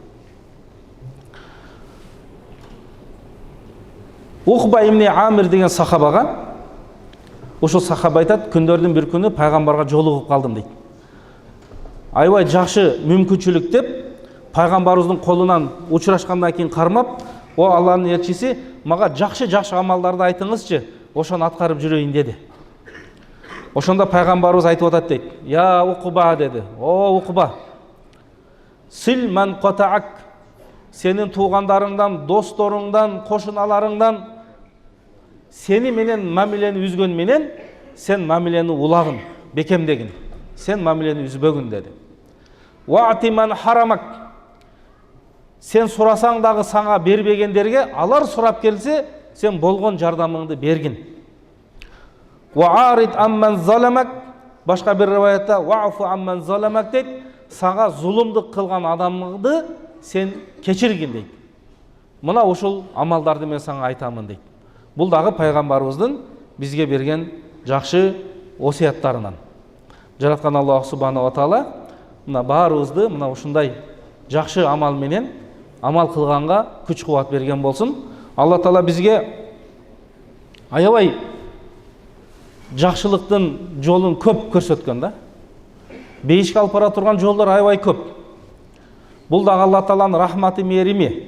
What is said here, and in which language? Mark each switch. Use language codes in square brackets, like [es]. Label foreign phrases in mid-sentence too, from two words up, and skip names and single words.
[ky] Ухба ибн Амир деген сахабага, ошол сахаба айтат, күндөрдүн бир күнү пайгамбарга жолугуп калдым дейт. Аябай жакшы мүмкүнчүлүк деп, пайгамбарыбыздын колунан учурашкандан кийин кармап, "О Алланын элчиси, мага жакшы амалдарды айтыңызчы, ошону аткарып жүрөйүн" деди. Ошондо пайгамбарыбыз айтып атат дейт: "Я Уқба" деди. "О Уқба, [ar] صل من قطعك, [ky] сенин туугандарыңдан, досторуңдан, кошуналарыңдан сени менен мамилени үзгөн менен сен мамилени улагын, бекемдегин. Сен мамилени үзбөгүн" деди. [ar] "وأعط من حرمك, [ky] сен сурасаң дагы сага бербегендерге, алар сурап келсе, сен болгон жардамыңды бергин. [ar] وأعرض عمن ظلمك", [ky] башка бир риваятта [ar] واعف عمن ظلمك [ky] дейт, сага зулумдук кылган адамыңды сен кечиргин дейт. Мына ушул амалдарды мен сага айтамын дейт. Бул дагы пайгамбарыбыздын бизге берген жакшы осуяттарынан. Жараткан Аллах [ar] سبحانه وتعالى [ky] мына баарыбызды мына ушундай жакшы амал менен амал кылганга күч кубат берген болсун. Алла Таала бизге аябай жакшылыктын жолун көп көрсөткөн да. Бейишке алып бара турган жолдор аябай көп. Бул дагы Алла Тааланын рахматы, мээрими.